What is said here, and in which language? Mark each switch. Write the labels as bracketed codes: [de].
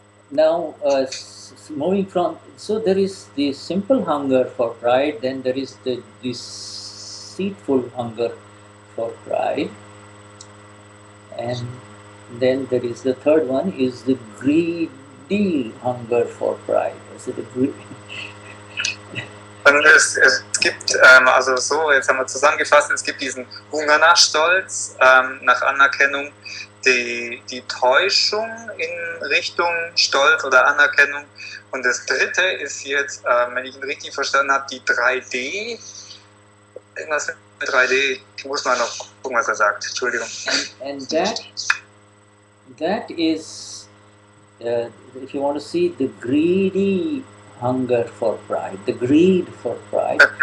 [en] Now, moving from, so there is the simple hunger for pride, then there is the deceitful hunger for pride, and then there is the third one is the greedy hunger for pride. Is it a greed? [de] Und es gibt, also so, jetzt haben wir zusammengefasst, es gibt diesen Hunger nach Stolz, nach Anerkennung, die Täuschung in Richtung Stolz oder Anerkennung, und das dritte ist jetzt, wenn ich ihn richtig verstanden habe, die 3D, irgendwas mit 3D, ich muss mal noch gucken, was er sagt, Entschuldigung. [en] And that is, if you want to see the greedy hunger for pride, the greed for pride.